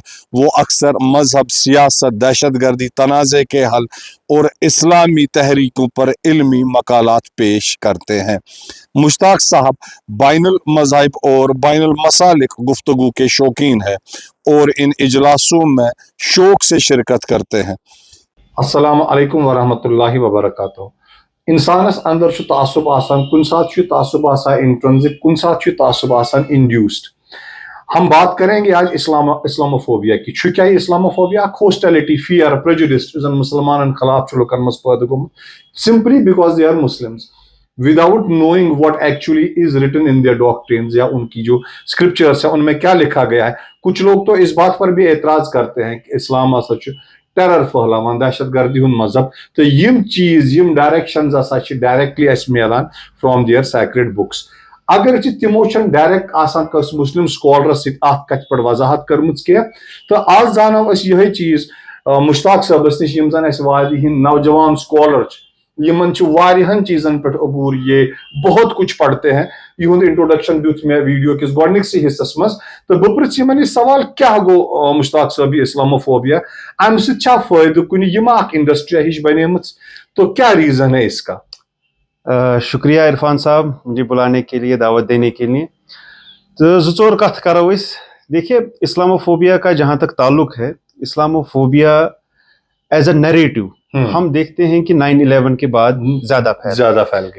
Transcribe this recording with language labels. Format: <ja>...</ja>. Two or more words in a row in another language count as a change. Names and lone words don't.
<ur>وہ اکثر مذہب، سیاست، دہشت گردی، تنازع کے حل اور اسلامی تحریکوں پر علمی مقالات پیش کرتے ہیں. مشتاق صاحب بین المذاہب اور بین المسالک گفتگو کے شوقین ہیں اور ان اجلاسوں میں شوق سے شرکت کرتے ہیں.</ur> <ar>السلام علیکم ورحمۃ اللہ وبرکاتہ.</ar> <ks>انسانس اندر چھ تعصب آسان، کن سات چھ تعصب آسان انٹرنزک، کن سات چھ تعصب آسان انڈیوسڈ.</ks> <ur>ہم بات کریں گے آج اسلاموفوبیا کی.</ur> <ks>چھ کیا اسلاموفوبیا؟</ks> <en>hostility, fear, prejudice</en> <ks>زن مسلمانن خلاف چھ لوکن مز پید گومت</ks> <en>simply because they are Muslims without knowing what actually is written in their doctrines,</en> <ur>یا ان کی جو اسکرپچرس ہیں ان میں کیا لکھا گیا ہے. کچھ لوگ تو اس بات پر بھی اعتراض کرتے ہیں کہ</ur> <ks>اسلام ہسا ٹیرر پھہلاوان، دہشت گردی ہند مذہب. تو یم چیز، یم ڈائریکشنز ہسا ڈائریکٹلی اس ملان</ks> <en>from their sacred books.</en> <ks>اگر تمو ڈائریکٹ آسان کس مسلم سکالرس ست ات کت پہ وضاحت کرمز کی، تو آج زانو اس یہ چیز مشتاق صاحبس نش یم زن اس وادی ہند نوجوان سکالر یمن واریہن چیزن پہ عبور،</ks> <ur>یہ بہت کچھ پڑھتے ہیں.</ur> <ks>یہند انٹروڈکشن دیت میں ویڈیو کس گۄڈنکسے حصس مز. تو بہ پرژھ یمن یہ سوال کیا گو مشتاق صاحب یہ اسلاموفوبیا، امہ سا فائدہ کن، یم اخ انڈسٹری ہش بنیمت،</ks> <ur>تو کیا ریزن ہے اس کا؟ شکریہ عرفان صاحب مجھے بلانے کے لیے، دعوت دینے کے لیے.</ur> <ks>تو زور کت کرو اس.</ks> <ur>دیکھیے اسلاموفوبیا کا جہاں تک تعلق ہے، اسلاموفوبیا</ur> <en>as a narrative</en> <ur>ہم دیکھتے ہیں کہ 9/11 کے بعد زیادہ پھیل گیا.</ur>